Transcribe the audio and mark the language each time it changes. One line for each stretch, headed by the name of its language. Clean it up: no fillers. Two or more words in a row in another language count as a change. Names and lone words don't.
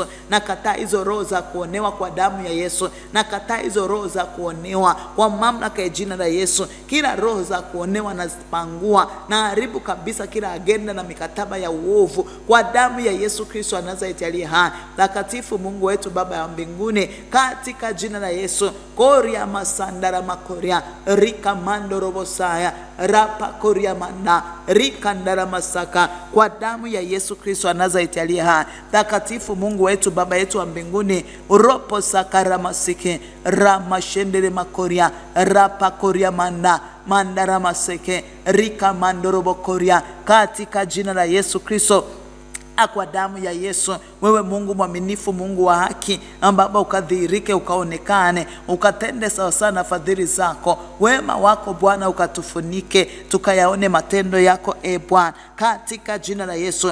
Swahili: Na kataa hizo roho za kuonewa kwa damu ya Yesu. Na kataa hizo roho za kuonewa kwa mamlaka ya jina la Yesu. Kila roho za kuonewa nazipangua, na haribu kabisa kila agenda na mikataba ya uovu kwa damu ya Yesu Kristo Nazareti aliye hai. Takatifu Mungu wetu, Baba ya mbinguni, katika jina la Yesu, koria masandara makoria rika mando robosaya rapa koria manda rika ndara masaka kwa damu ya Yesu Kristo Nazareti aliye hai. Takatifu Mungu wetu, Baba yetu wa mbinguni, ropo sakara masike rama shendere makoria rapa koria manda mandara maseke rika mandorobo koria, katika jina la Yesu Kristo kwa damu ya Yesu. Wewe Mungu mwaminifu, Mungu wa haki, ambapo ukadhihirike, ukaonekane, ukatende sawa sana na fadhili zako, wema wako Bwana ukatufunike, tukayaone matendo yako Bwana, katika jina la Yesu.